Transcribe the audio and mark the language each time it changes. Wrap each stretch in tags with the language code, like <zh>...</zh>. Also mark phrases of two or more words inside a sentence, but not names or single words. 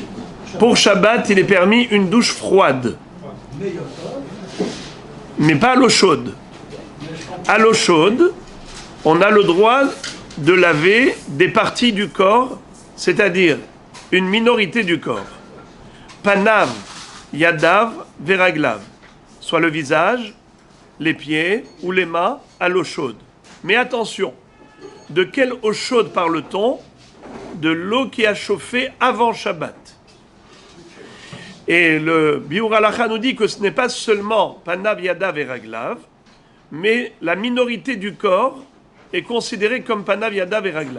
<fr>Pour Shabbat, il est permis une douche froide. Mais pas à l'eau chaude. À l'eau chaude, on a le droit de laver des parties du corps, c'est-à-dire une minorité du corps.</fr> <he>פניו, ידיו, ורגליו,</he> <fr>soit le visage, les pieds ou les mains à l'eau chaude. Mais attention, de quelle eau chaude parle-t-on? De l'eau qui a chauffé avant Shabbat. Et le Biur Halacha nous dit que ce n'est pas seulement</fr> <he>פניו, ידיו</he> <fr>et Raglav, mais la minorité du corps est considérée comme</fr> <he>פניו, ידיו</he> <fr>et Raglav.</fr>